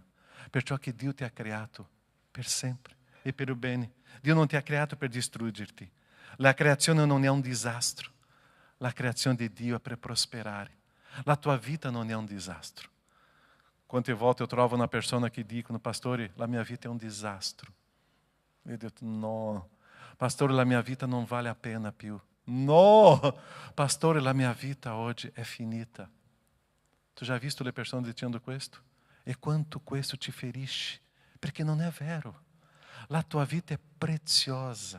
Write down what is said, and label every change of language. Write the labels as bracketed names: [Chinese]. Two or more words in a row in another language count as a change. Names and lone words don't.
[Italian] Perciò che Dio ti ha creato per sempre e per il bene. Dio non ti ha creato per distruggerti. La creazione non è un disastro. La creazione di Dio è per prosperare. La tua vita non è un disastro. Quante volte eu trovo una persona che dicono: pastore, la mia vita è un disastro. [Portuguese] Eu digo: no, [Italian] pastore, la mia vita non vale a pena più. No, pastore, la mia vita oggi è finita. Tu já visto le persone dicendo questo? E quanto questo ti ferisce? Perché non è vero. La tua vita è preziosa.